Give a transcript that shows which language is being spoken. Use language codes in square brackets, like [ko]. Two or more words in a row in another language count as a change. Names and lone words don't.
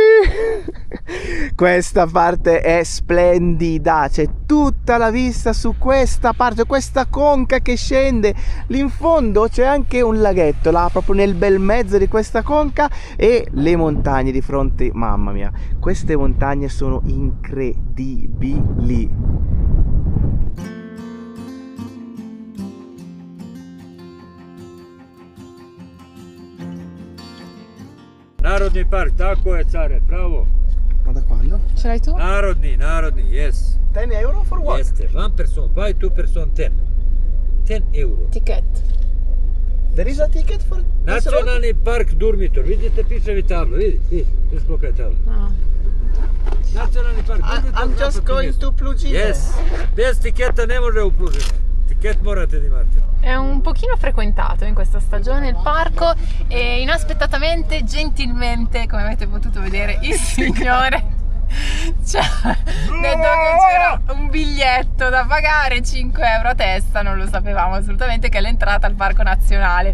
[it] Questa parte è splendida, c'è tutta la vista su questa parte, questa conca che scende. Lì in fondo c'è anche un laghetto, là proprio nel bel mezzo di questa conca, e le montagne di fronte. Mamma mia, queste montagne sono incredibili. [sr] Narodni park, tako je, [it] care, bravo. Ma da quando? Ce l'hai tu? Narodni, [en] yes. 10 euro for what? Jeste, 1 person, 5, 2 person, 10. 10 euro. Ticket. There is a ticket for [sr] Nacionalni park Durmitor, vidite piševi tablo, vidi, koliko je tablo. Nacionalni park Durmitor. [en] I'm just going to Plugine. Yes, [sr] bez tiketa ne može u Plugine. Tiket morate di imati. [it] È un pochino frequentato in questa stagione il parco, e inaspettatamente, gentilmente, come avete potuto vedere, il signore ci ha detto che c'era un biglietto da pagare, 5 euro a testa, non lo sapevamo assolutamente che è l'entrata al parco nazionale.